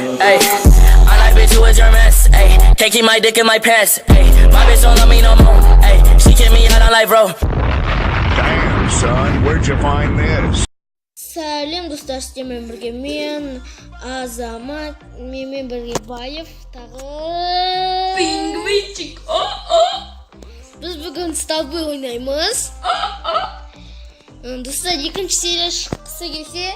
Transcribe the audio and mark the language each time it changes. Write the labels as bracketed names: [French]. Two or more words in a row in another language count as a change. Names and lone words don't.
[English] Ay, I'm like, bitch, who is your mess? Ay, can't keep my dick in my pants. Ay, my bitch don't love me no more. Ay, she kick me out on life, bro. Damn, son, where'd you find this? [Kazakh] Сәлем достар, сіздермен бірге мен Азамат, менімен бірге Байев, тағы Пингвинчик. Біз бүгін столбы ойнаймыз. Достар, екінші серия шыққысы келсе